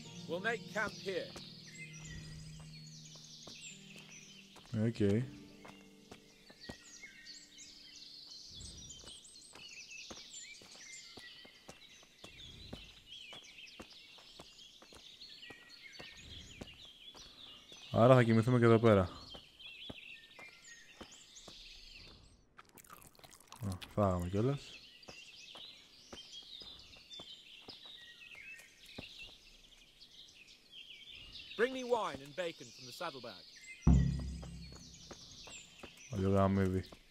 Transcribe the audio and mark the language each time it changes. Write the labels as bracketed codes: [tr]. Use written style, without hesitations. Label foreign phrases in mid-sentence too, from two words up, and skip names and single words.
[en] We'll make camp here. Okay. [el] Άρα θα κοιμηθούμε και εδώ πέρα. Φάγαμε κιόλας. [en] Bring me wine and bacon from the saddlebag. [el] Όλο γαμίδι.